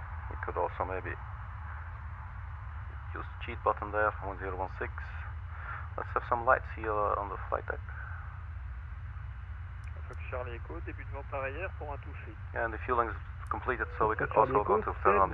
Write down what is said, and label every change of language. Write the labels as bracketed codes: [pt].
[en] We could also maybe use the cheat button there, 1016. Let's have some lights here on the flight deck. [fr] Charlie Echo, début de vent arrière pour un toucher. [en] And the fueling is completed, so we could also go to turn on the